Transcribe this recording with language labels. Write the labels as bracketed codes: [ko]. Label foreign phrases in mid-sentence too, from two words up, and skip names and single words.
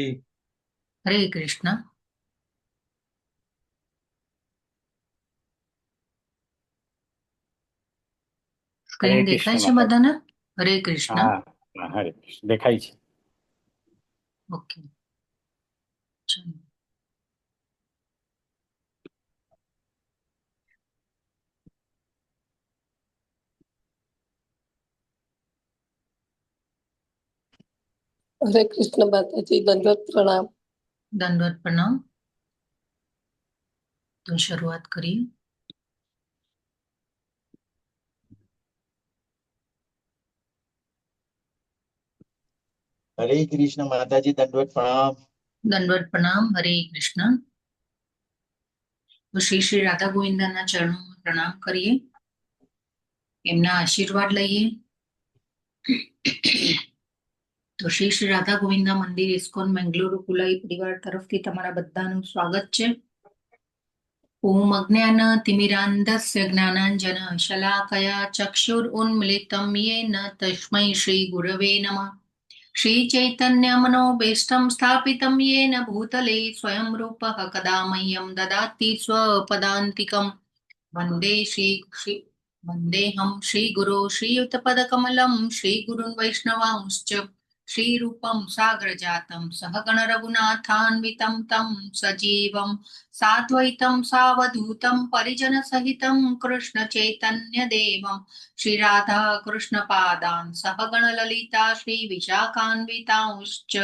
[hi] हरे कृष्ण। [gu] હરે સ્ક્રીન દેખાય કૃષ્ણ છે માતાજી. બધાને? હરે કૃષ્ણ. હા, હા, હરે કૃષ્ણ દેખાય છે. ઓકે, ચલો. [hi] हरे कृष्ण माता जी, दंडवत प्रणाम। [gu] દંડવત પ્રણામ। તો શરૂઆત કરીએ। [hi] हरे कृष्ण माता जी, दंडवत प्रणाम। [gu] દંડવત પ્રણામ। હરે કૃષ્ણ। તો શ્રી શ્રી રાધા ગોવિંદના ચરણોમાં પ્રણામ કરીએ, એમના આશીર્વાદ લઈએ। તો શ્રી શ્રી રાધા ગોવિંદા મંદિર ઇસ્કોન બેંગલુરુ કુલાઈ પરિવાર તરફથી તમારા બધાનું સ્વાગત છે। [sa] ઓમ અજ્ઞાન તિમિરાંધસ્ય જ્ઞાનાંજન શલાકયા ચક્ષુરુન્મિલિતમ યેન તસ્મૈ શ્રી ગુરવે નમઃ। श्री चैतन्य मनोभीष्टं स्थापितं येन भूतले स्वयं रूपः कदा मह्यं ददाति स्वपदान्तिकं। वन्देऽहं श्रीगुरो श्रीयुतपदकमलं श्रीगुरुन् वैष्णवांश्च श्रीरूपं साग्रजातं सहगण रघुनाथान्वितं तं सजीवं साद्वैतं सावधूतं परिजनसहितं कृष्णचैतन्यदेवं श्रीराधा कृष्णपादान् सहगण ललिता श्रीविशाखान्वितांश्च।